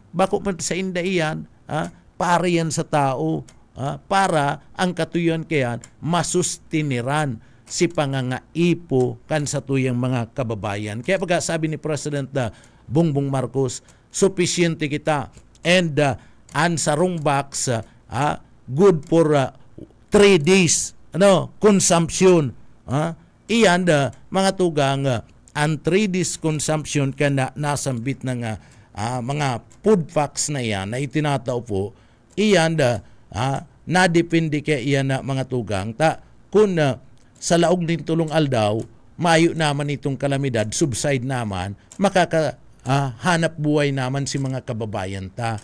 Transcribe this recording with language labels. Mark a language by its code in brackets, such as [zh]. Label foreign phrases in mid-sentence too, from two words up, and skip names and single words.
[bik] Bako man sa inda iyan, para yan sa tao, para ang katuyuan kayan masustiniran si pangangaipo kan sa tuyang mga kababayan. Kaya pag sabi ni President Bongbong Marcos, sufficiente kita and ansarong box [en] good for 3 days consumption. [bik] Iyan mga tugang ang [en] 3 days consumption [bik] kana nasambit ng mga [en] food packs [bik] na yan na itinatao po, iyan nadepende kaya iyan na mga tugang kung sa laog ng tulong aldaw mayo naman itong kalamidad, subside naman, hanap buhay naman si mga kababayan ta.